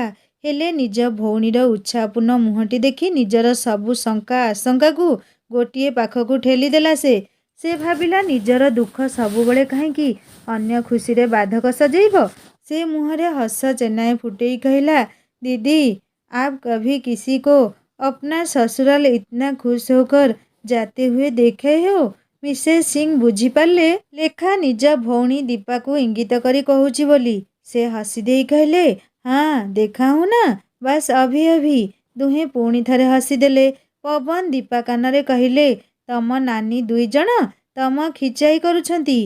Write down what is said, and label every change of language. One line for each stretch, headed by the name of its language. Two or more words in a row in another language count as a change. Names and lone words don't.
Odia: ହେଲେ ନିଜ ଭଉଣୀର ଉତ୍ସାହପୂର୍ଣ୍ଣ ମୁହଁଟି ଦେଖି ନିଜର ସବୁ ଶଙ୍କା ଆଶଙ୍କାକୁ ଗୋଟିଏ ପାଖକୁ ଠେଲିଦେଲା ସେ। ସେ ଭାବିଲା, ନିଜର ଦୁଃଖ ସବୁବେଳେ କାହିଁକି ଅନ୍ୟ ଖୁସିରେ ବାଧକ ସଜେଇବ? ସେ ମୁହଁରେ ହସ ଚେନାଏ ଫୁଟେଇ କହିଲା, ଦିଦି,
Hindi: आप कभी किसी को अपना ससुराल इतना खुश होकर जाते हुए देखे हो?
Odia: ମିସେସ୍ ସିଂ ବୁଝିପାରିଲେ ଲେଖା ନିଜ ଭଉଣୀ ଦୀପାକୁ ଇଙ୍ଗିତ କରି କହୁଛି ବୋଲି। ସେ ହସିଦେଇ କହିଲେ,
Hindi: हाँ, देखा हूँ ना, बस अभी अभी।
Odia: ଦୁହେଁ ପୁଣି ଥରେ ହସିଦେଲେ। ପବନ ଦୀପା କାନରେ କହିଲେ, ତମ ନାନୀ 2 ଜଣ ତମ ଖିଚାଇ କରୁଛନ୍ତି।